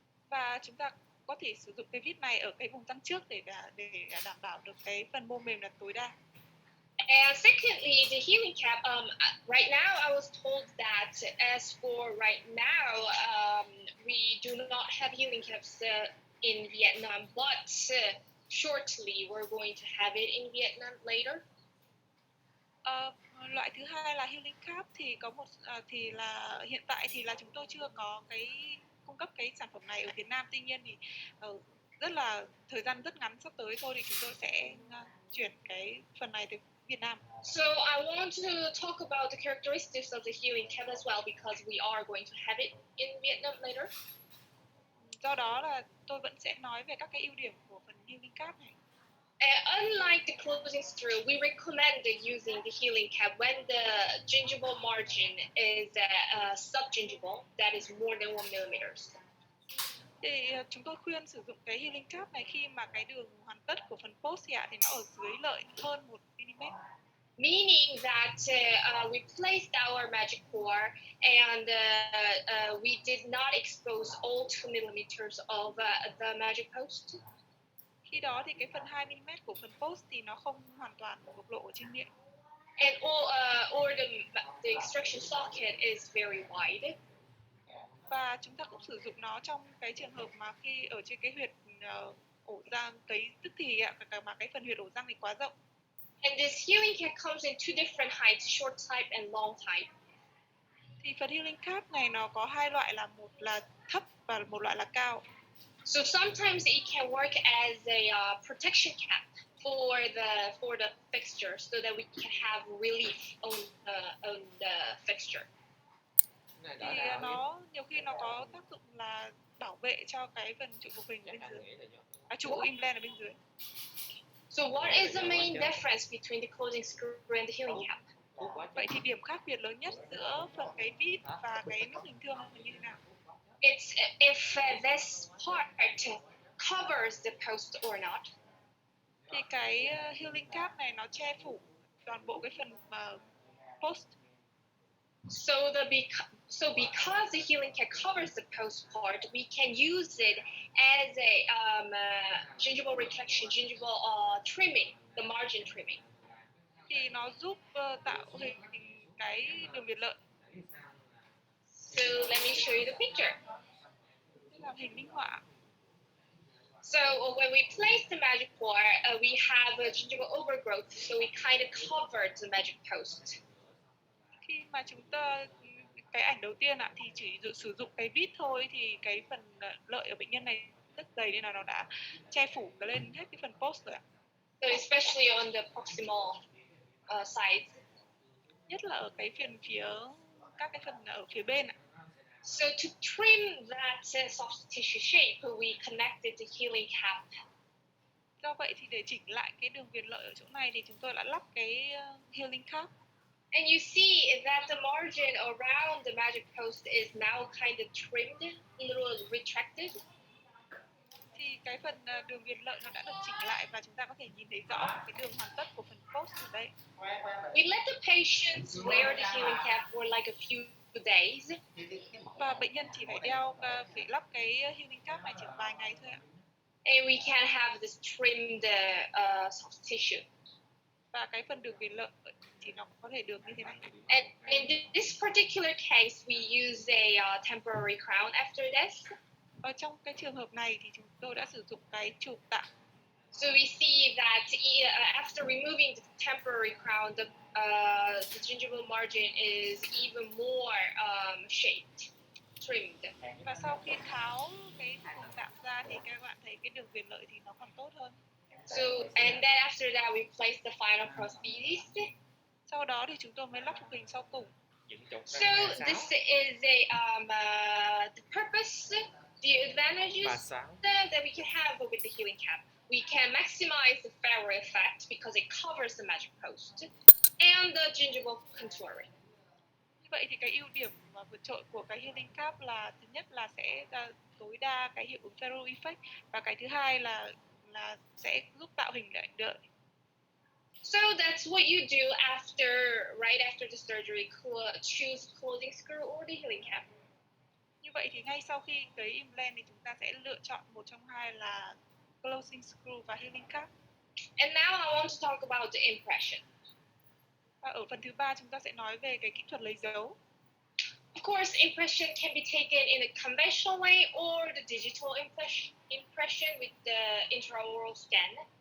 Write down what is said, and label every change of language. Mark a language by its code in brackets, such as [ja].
[vi] Và chúng ta có thể sử dụng cái vít này ở cái vùng răng trước để đảm bảo được cái phần mô mềm là tối đa. [en] And secondly, the healing cap. Right now, I was told that as for right now, we do not have healing caps in Vietnam, but shortly we're going to have it in Vietnam later. [vi] Loại thứ hai là healing cap thì có một thì là hiện tại thì là chúng tôi chưa có cái cung cấp cái sản phẩm này ở Việt Nam. Tuy nhiên thì rất là thời gian rất ngắn sắp tới thôi thì chúng tôi sẽ chuyển cái phần này từ Việt Nam. [en] So I want to talk about the characteristics of the healing cap as well, because we are going to have it in Vietnam later. [vi] Do đó là tôi vẫn sẽ nói về các cái ưu điểm của phần healing cap này. [en] Unlike the closing screw, we recommend using the healing cap when the gingival margin is subgingival, that is more than 1 millimeters. [vi] Thì chúng tôi khuyên sử dụng cái healing cap này khi mà cái đường hoàn tất của phần post thì nó ở dưới lợi hơn 1 mm. [en] Meaning that we placed our magic core and we did not expose all 2 millimeters of the magic post. [vi] Khi đó thì cái phần 2 mm của phần post thì nó không hoàn toàn bộc lộ ở trên miệng. [en] And or the extraction socket is very wide. [vi] Và chúng ta cũng sử dụng nó trong cái trường hợp mà khi ở trên cái huyệt ổ răng cấy tức thì mà cái phần huyệt ổ răng thì quá rộng. [en] And this healing cap comes in two different heights, short type and long type. [vi] Thì phần healing cap này nó có hai loại, là một là thấp và một loại là cao. [en] So sometimes it can work as a protection cap for the fixture so that we can have relief on the fixture. [vi] Thì nó nhiều khi nó có tác dụng là bảo vệ cho cái phần trụ phục hình ở bên dưới, trụ implant ở bên dưới. [en] So what is the main difference between the closing screw and the healing cap? [vi] Vậy thì điểm khác biệt lớn nhất giữa phần cái vít và cái nút bình thường là như thế nào? [en] It's if this part covers the post or not. [vi] Thì cái healing cap này nó che phủ toàn bộ cái phần post. [en] So because the healing cap covers the post part, we can use it as a gingival retraction, gingival trimming, the margin trimming. [vi] Thì nó giúp tạo hình cái đường viền lợi. [en] So let me show you the picture. [vi] Làm hình minh họa. [en] So when we place the magic core, we have a gingival overgrowth, so we kind of covered the magic post. [vi] Khi mà chúng ta cái ảnh đầu tiên thì chỉ sử dụng cái vít thôi thì cái phần lợi ở bệnh nhân này rất dày nên là nó đã che phủ lên hết cái phần post rồi ạ. [en] So especially on the proximal sides. [vi] Nhất là ở cái phía các cái phần ở phía bên ạ. [en] So to trim that soft tissue shape, we connected the healing cap. [vi] Do vậy thì để chỉnh lại cái đường viền lợi ở chỗ này thì chúng tôi đã lắp cái healing cap. [en] And you see that the margin around the magic post is now kind of trimmed, a little retracted. [vi] Thì cái phần đường viền lợi nó đã được chỉnh lại và chúng ta có thể nhìn thấy rõ cái đường hoàn tất của phần post ở đây. [en] We let the patients wear the healing cap for like a few days. [vi] Và bệnh nhân chỉ phải phải lắp cái healing cap này chỉ vài ngày thôi ạ. [en] And we can have this trimmed soft tissue. [vi] Và cái phần đường viền lợi thì nó có thể được như thế này. [en] And in this particular case, we use a temporary crown after this. [vi] Ở trong cái trường hợp này thì chúng tôi đã sử dụng cái chụp tạm. [en] So we see that after removing the temporary crown, the gingival margin is even more shaped, trimmed. [vi] Và sau khi tháo cái vùng tạm ra thì các bạn thấy cái đường viền lợi thì nó còn tốt hơn. [en] So and then after that we place the final prosthesis. [vi] Sau đó thì chúng tôi mới lắp phục hình sau cùng. [en] So this is the purpose, the advantages that we can have with the healing cap. We can maximize the Pharaoh effect because it covers the magic post and the gingival contouring. [vi] Như vậy thì cái ưu điểm vượt trội của cái healing cap là thứ nhất là sẽ tối đa cái hiệu ứng Pharaoh effect và cái thứ hai là sẽ giúp tạo hình lại đợi. [en] So that's what you do right after the surgery. Choose closing screw or the healing cap. [vi] Như vậy thì ngay sau khi cấy implant thì chúng ta sẽ lựa chọn một trong hai là closing screw và healing cap. [en] And now I want to talk about the impression. [vi] Và ở phần thứ ba chúng ta sẽ nói về cái kỹ thuật lấy dấu. [en] Of course, impression can be taken in a conventional way or the digital impression with the intraoral scan.